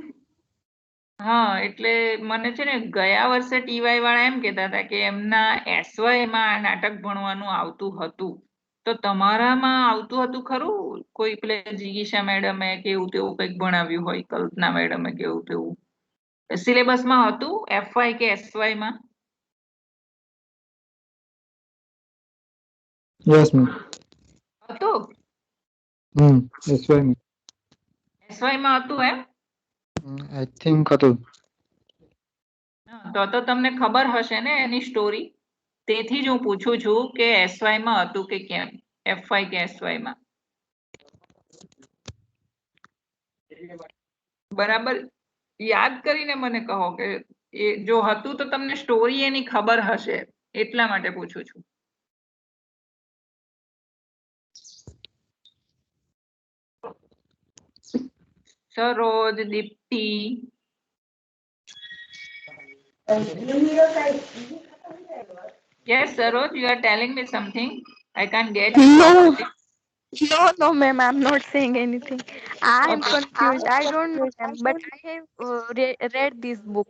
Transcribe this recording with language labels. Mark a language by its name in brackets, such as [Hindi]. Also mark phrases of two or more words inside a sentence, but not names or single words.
[Gujarati] હા, એટલે મને છે ને ગયા વર્ષે ટીવાય વાળા એમ કહેતા હતા કે એમના એસવાયમાં આ નાટક ભણવાનું આવતું હતું. તો તમારામાં આવતું હતું ખરું? કોઈ પેલે જીગીશા મેડમે કે એવું તેવું કંઈક ભણાવ્યું હોય, કલ્પના મેડમે કે એવું તેવું સિલેબસમાં હતું એફવાય કે એસવાયમાં? [English] Yes, ma'am. [Gujarati] હતું? [English] That's why, ma'am. [Gujarati] એસવાયમાં હતું એમ? [English] I think હતું. [Gujarati] તો તમને ખબર હશે ને એની સ્ટોરી. તેથી જ હું પૂછું છું કે એસવાયમાં હતું કે કેમ, એફવાય કે એસવાયમાં. બરાબર યાદ કરીને મને કહો કે એ જો હતું તો તમને સ્ટોરી એની ખબર હશે, એટલા માટે પૂછું છું. સરોજ, દીપ્તિ. [English] Yes, Saroj, you are telling me something. I can't get you No. properly. No, ma'am, I'm not saying anything. I am Okay. confused. I don't know, ma'am, but I have read this book.